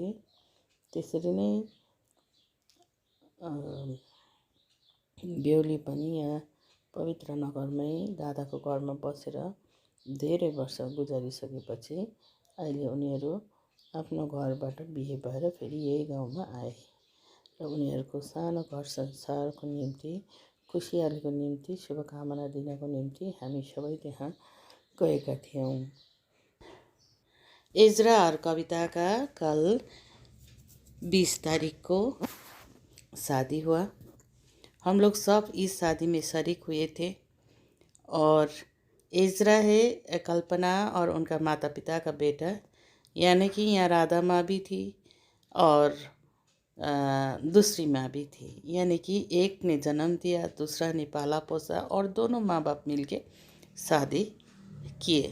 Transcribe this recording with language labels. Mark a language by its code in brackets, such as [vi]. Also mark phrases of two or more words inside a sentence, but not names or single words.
[ne] त्यसरी नै बेहुली पनि यहाँ पवित्र नगरमै दादाको घरमा बसेर धेरै वर्ष गुजारिसकेपछि अहिले उनीहरू आफ्नो घरबाट बिहे भएर फेरि यही गाउँमा आए र उनीहरूको सानो घर संसारको निम्ति खुसियालीको निम्ति शुभकामना दिनको निम्ति हामी सबै त्यहाँ गएका थियौँ। [hi] एजरा और कविता का कल 20 तारीख को शादी हुआ। हम लोग सब इस शादी में शरीक हुए थे और एजरा है कल्पना और उनका माता पिता का बेटा, यानी कि यहाँ राधा माँ भी थी और दूसरी माँ भी थी, यानी कि एक ने जन्म दिया, दूसरा ने पाला पोसा और दोनों माँ बाप मिलके शादी किए।